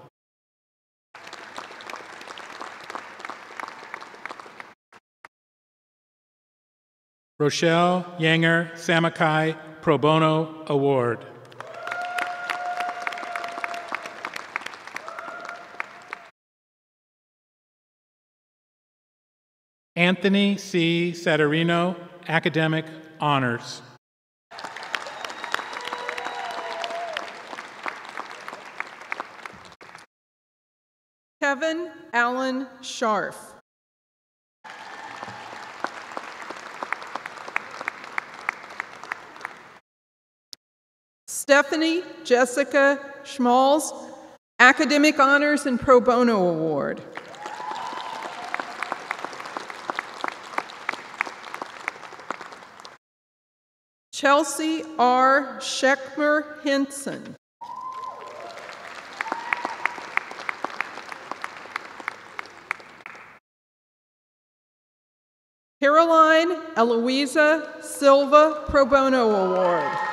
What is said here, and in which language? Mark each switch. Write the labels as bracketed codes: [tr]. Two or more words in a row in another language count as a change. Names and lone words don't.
[en] Rochelle Yanger Samakai Pro Bono Award. Anthony C. Saturino, Academic Honors. Kevin Allen Scharf. Stephanie Jessica Schmalz, Academic Honors and Pro Bono Award. Chelsea R. Scheckmer Hinson. Caroline Eloisa Silva Pro Bono Award.